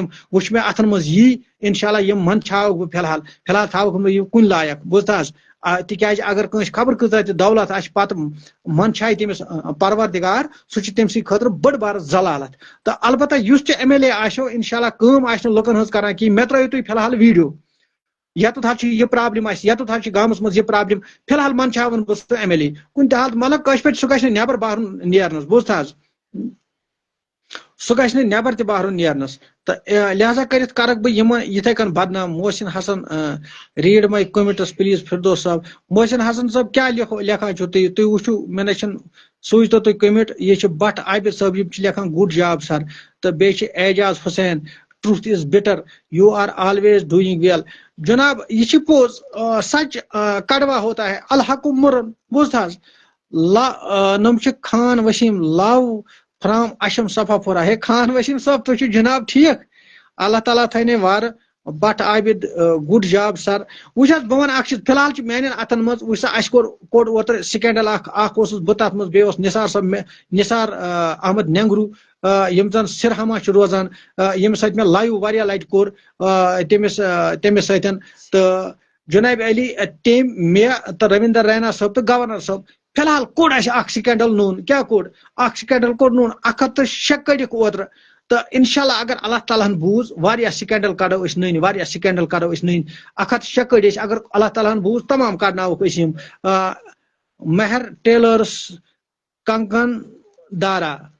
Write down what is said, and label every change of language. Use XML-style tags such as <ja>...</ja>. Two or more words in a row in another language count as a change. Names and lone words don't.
<ks>وٕچھ مےٚ اتھن منٛز یی انشاءاللہ یِم منٛدچھاوکھ بہٕ فِلحال تھاوکھ بہٕ یِم کُنہِ لایق بوٗزتھا حظ تِکیازِ اگر کٲنٛسہِ خبر کۭژاہ تہِ دولت آسہِ پتہٕ منٛدچھایہِ تٔمِس پروردگار سُہ چھُ تٔمۍ سٕنٛدِ خٲطرٕ بٔڑ بارٕ زلالت تہٕ البتہ یُس تہِ MLA آسیو انشاءاللہ کٲم آسہِ نہٕ لُکن ہٕنٛز کران کِہیٖنۍ مےٚ ترٲیِو تُہۍ فِلحال ویٖڈیو یتھ حظ چھِ یہِ پرابلم آسہِ یتھ حظ چھِ گامس منٛز یہِ پرابلم فِلحال منٛدچھاوان بہٕ سُہ MLA کُنہِ تہِ حالت مطلب کٲشِر پٲٹھۍ سُہ گژھِ نہٕ نٮ۪بر بہرُن نیرنس بوٗزتھا حظ سُہ گژھِ نہٕ نٮ۪بر تہِ بہرُن نیرنس تہٕ لہذا کٔرِتھ کرکھ بہٕ یِمن یِتھے کٔنۍ بدنام محسن حسن</ks> <en>read my comments please</en> <ks>فردوس صاحب محسن حسن صاحب کیاہ لیکھان چھو تُہۍ وٕچھِو مےٚ نہ چھُنہٕ سوٗزتو تُہۍ کمنٹ یہِ چھِ بٹ عابد صٲب یِم چھِ لیکھان</ks> <en>good job sir</en> <ks>تہٕ بیٚیہِ چھِ اعجاز حسین</ks> <en>truth is bitter you are always doing well</en> <ks>جناب یہ چھ پوز</ks> <ur>سچ کڑوا ہوتا ہے</ur> <ks>الحق مرن بوزتھا حظ نم چھ خان وسیم</ks> <en>love from</en> <ks>اشم صفا پورہ ہے خان وسیم صاحب تُہۍ چھِو جناب ٹھیک اللہ تعالیٰ تھاونے وارٕ بٹ عابد</ks> <en>good job sir</en> <ks>وٕچھ حظ بہٕ ونہٕ اکھ چیٖز فِلحال چھِ میانٮ۪ن اتھن منٛز وٕچھ سا اسہِ کوٚڑ اوترٕ سکینڈل اکھ اوسُس بہٕ تتھ منٛز بیٚیہِ اوس نثار احمد نینگروٗ یِم زن سرہما چھِ روزان ییٚمہِ سۭتۍ مےٚ لایِو واریاہ لٹہِ کوٚر تٔمِس سۭتۍ تہٕ جناب علی تٔمۍ مےٚ تہٕ رویندر رینا صٲب تہٕ گورنر صٲب فِلحال کوٚڑ اَسہِ اکھ سکینڈل نوٚن کیاہ کوٚڑ اکھ سکینڈل کوٚڑ نوٚن 106 کٔڑِکھ اوترٕ تہٕ انشاءاللہ اگر اللہ تعالیٰ ہن بوٗز واریاہ سکینڈل کڑو أسۍ نٔنۍ 106 کٔڑۍ أسۍ اگر اللہ تعالیٰ ہن بوٗز تمام کڑناوکھ أسۍ یِم مہر ٹیلرس کنگن دارا</ks>